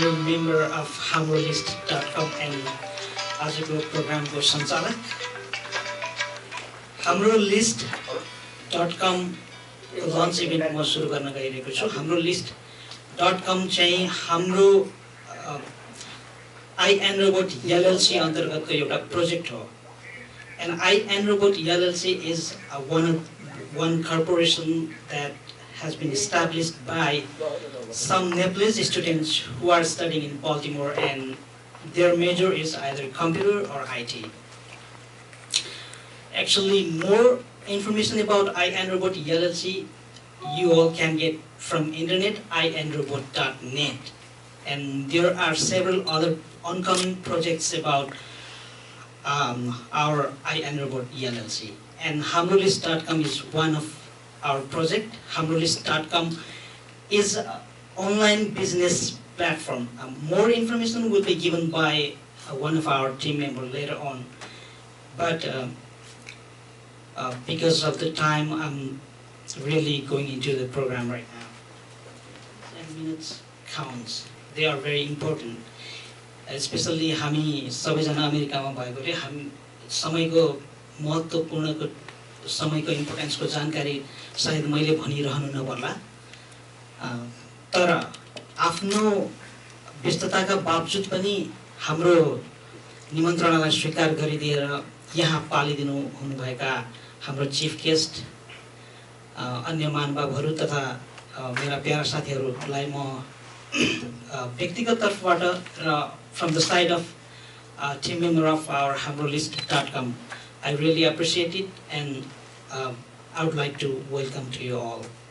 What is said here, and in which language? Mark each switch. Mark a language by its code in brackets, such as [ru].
[en] member of hamrolist.com and [ne] आजको प्रोग्रामको सञ्चालक। हाम्रो list.com लन्च इभेन्ट म सुरु गर्न गइरहेको छु। हाम्रो list.com चाहिँ हाम्रो iAnRobot LLC अन्तर्गतको एउटा प्रोजेक्ट हो। [en] And iAnRobot LLC is one corporation that has been established by some Nepalese students who are studying in Baltimore, and their major is either computer or IT. Actually, more information about iAnRobot LLC you all can get from internet, iAnRobot.net. And there are several other oncoming projects about our iAnRobot LLC. And hamrolist.com is one of our project. hamrolist.com is an online business platform. More information will be given by one of our team members later on. But because of the time, I'm really going into the program right now. 10 minutes counts. They are very important. [ne] Especially हामी सबैजना अमेरिकामा भएकोले हामी समयको महत्त्वपूर्णको समयको इम्पोर्टेन्सको जानकारी सायद मैले भनिरहनु नपर्ला, तर आफ्नो व्यस्तताका बावजुद पनि हाम्रो निमन्त्रणालाई स्वीकार गरिदिएर यहाँ पालिदिनु हुनुभएका हाम्रो चिफ गेस्ट अन्य महानुभावहरू तथा मेरा प्यारा साथीहरूलाई म व्यक्तिगत तर्फबाट र [en] from the side of team member of our hamrolist.com, I really appreciate it, and I would like to welcome to you all.